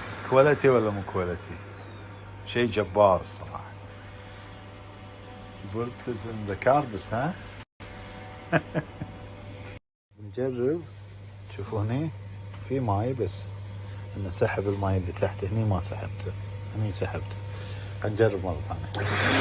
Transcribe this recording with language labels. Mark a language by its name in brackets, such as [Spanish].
[Arabic] كواليتي ولا مو كواليتي؟ شيء جبار الصراحة. [English] Put it in the carpet, [Arabic] ها؟ نجرب. شوفوا هني في ماي، بس انه سحب الماي اللي تحت. هني ما سحبته، هني سحبته. هنجرب مرة ثانية.